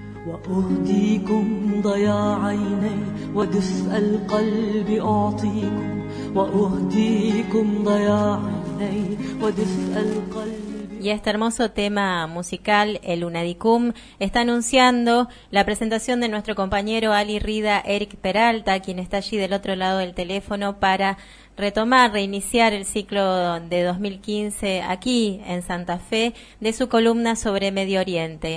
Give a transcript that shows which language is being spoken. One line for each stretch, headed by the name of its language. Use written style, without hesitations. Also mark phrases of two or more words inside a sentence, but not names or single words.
Arabic: وأهديكم ضياء عيني ودفء القلب أعطيكم وأهديكم ضياء عيني ودفء القلب.
Spanish: Y este hermoso tema musical, el Unadicum, está anunciando la presentación de nuestro compañero Ali Rida Eric Peralta, quien está allí del otro lado del teléfono para reiniciar el ciclo de 2015 aquí en Santa Fe de su columna sobre Medio Oriente.